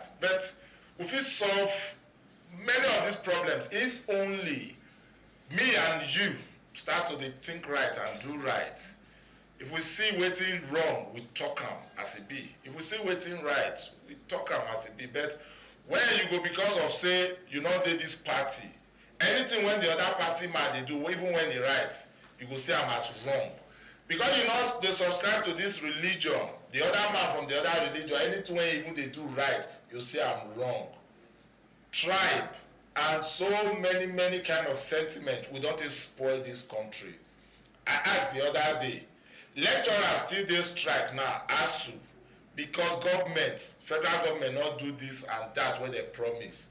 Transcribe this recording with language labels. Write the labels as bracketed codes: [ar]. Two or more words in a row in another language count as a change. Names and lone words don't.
[pcm] But we fit solve many of these problems if only me and you start to dey think right and do right. If we see wetin wrong, we talk am as e be. If we see wetin right, we talk am as e be. But when you go because of say you no dey this party, anything when the other party man dey do, even when he right, you go see am as wrong. Because you know they subscribe to this religion, the other man from the other religion, anything when even they do right, you see am wrong. Tribe and so many kind of sentiment we don take spoil this country. I asked the other day, lecturers still dey strike now, ASUU, because government, federal government not do this and that wey they promise.